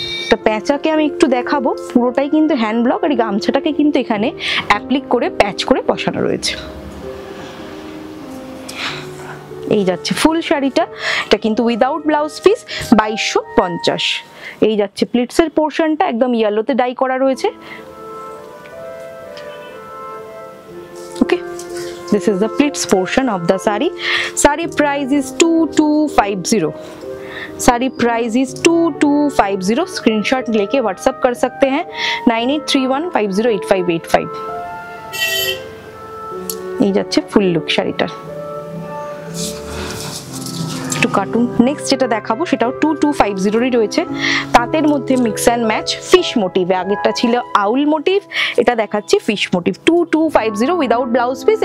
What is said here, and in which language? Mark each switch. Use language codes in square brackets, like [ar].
[bn] তা প্যাঁচাকে আমি একটু দেখাবো, পুরোটাই কিন্তু হ্যান্ড ব্লক, আর গামছাটাকে কিন্তু এখানে অ্যাপ্লিক করে প্যাচ করে বসানো রয়েছে। এই যাচ্ছে ফুল শাড়িটা, এটা কিন্তু উইদাউট ব্লাউজ পিস, 2250। এই যাচ্ছে প্লিটসের পোর্শনটা, একদম ইয়েলোতে ডাই করা রয়েছে। [en] Okay, this is the pleats portion of the sari. Sari price is 2250. Sari price is 2250। [hi] स्क्रीनशॉट लेके व्हाट्सएप कर सकते हैं 9831508585। [bn] এই যাচ্ছে ফুল লুক শাড়িটার, একটু কার্টুন। নেক্সট যেটা দেখাবো সেটাও 2250 রয়েছে, তাঁতের মধ্যে mix and match fish motif. আগেরটা ছিল আউল মোটিভ, এটা দেখাচ্ছি fish motif. 2250 without blouse piece.